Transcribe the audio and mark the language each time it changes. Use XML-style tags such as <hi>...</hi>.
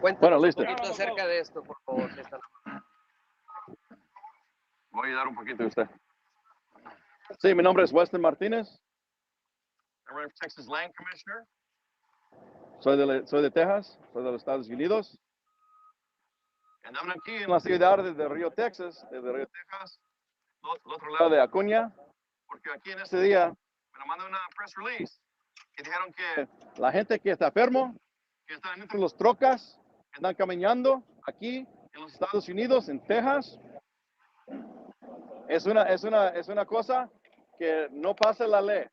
<es>Cuéntanos un poquito acerca de esto, por favor. Voy a dar un poquito de usted. Sí, mi nombre es Weston Martinez.</es> <en>I'm running for Texas Land Commissioner.</en> <es>Soy de Texas, soy de los Estados Unidos. Andamos aquí en la ciudad de Río, Texas, desde Río, Texas, el otro lado de Acuña, porque aquí en ese día me mandaron una press release que dijeron que la gente que está enfermo, que están dentro de los trocas, que están caminando aquí en los Estados Unidos, en Texas, es una cosa que no pasa la ley.</es>